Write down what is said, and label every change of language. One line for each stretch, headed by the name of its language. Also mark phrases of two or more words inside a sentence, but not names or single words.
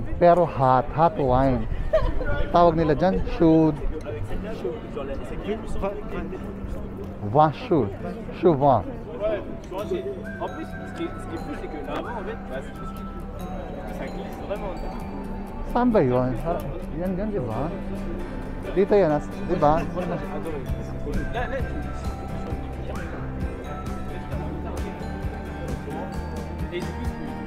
Filipino: Pero
English: hot wine.
Filipino: Tawag nila dyan,
French: chou. Vin chaud. Chou vin. En plus, ce qui est fou, c'est que là-bas, en fait, ça glisse vraiment.
Filipino: Saan ba yun? Yan, di ba? Dito yan, di ba?
French: Là, et du coup,